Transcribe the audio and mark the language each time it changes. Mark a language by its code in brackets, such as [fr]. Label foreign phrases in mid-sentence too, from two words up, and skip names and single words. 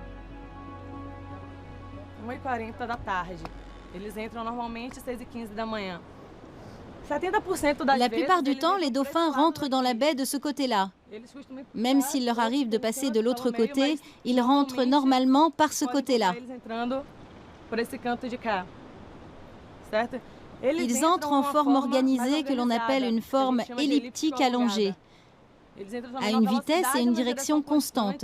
[pt] 1h40 da tarde. Eles entram normalmente 6h15 da manhã. 70% das [fr] La plupart du temps, les dauphins rentrent dans la baie de ce côté-là. Même s'il leur arrive de passer de l'autre côté, ils rentrent normalement par ce côté-là. Ils entrent en forme organisée que l'on appelle une forme elliptique allongée, à une vitesse et une direction constante.